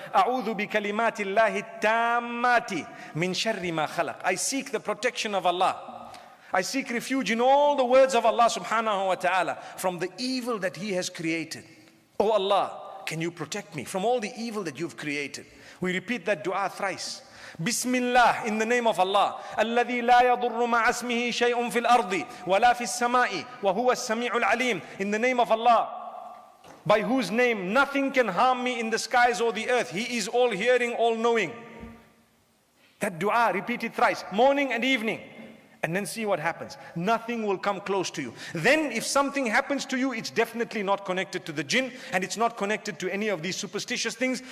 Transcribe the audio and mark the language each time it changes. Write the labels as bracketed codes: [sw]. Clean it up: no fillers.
[ar] أَعُوذُ بِكَلِمَاتِ اللَّهِ التَّامَّاتِ مِنْ شَرِّ مَا خَلَقَ. [en] I seek the protection of Allah. I seek refuge in all the words of Allah subhanahu wa ta'ala from the evil that He has created. Oh Allah, can you protect me from all the evil that you've created? We repeat that dua thrice. Bismillah, in the name of Allah. [ar] الذي لا يضر مع اسمه شيء في الأرض ولا في السماء وهو السميع العليم. [en] In the name of Allah, by whose name nothing can harm me in the skies or the earth. He is all hearing, all knowing. That dua, repeat it thrice, morning and evening. And then see what happens. Nothing will come close to you. Then if something happens to you, it's definitely not connected to the jinn, and it's not connected to any of these superstitious things.